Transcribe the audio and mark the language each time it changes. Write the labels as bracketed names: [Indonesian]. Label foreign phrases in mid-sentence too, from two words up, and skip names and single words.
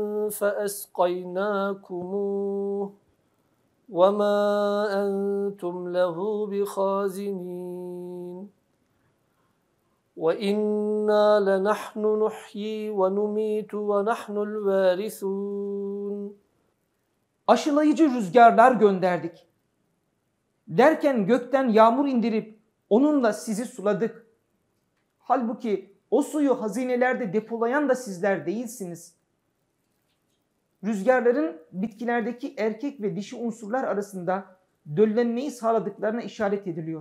[Arabic] فأسقيناكموه وما أنتم له بخازنين وَإِنَّا لَنَحْنُ نُحْيِي وَنُمِيتُ وَنَحْنُ الْوَارِثُونَ. [Turkish] Aşılayıcı rüzgarlar gönderdik. Derken gökten yağmur indirip onunla sizi suladık. Halbuki o suyu hazinelerde depolayan da sizler değilsiniz. Rüzgarların bitkilerdeki erkek ve dişi unsurlar arasında döllenmeyi sağladıklarına işaret ediliyor.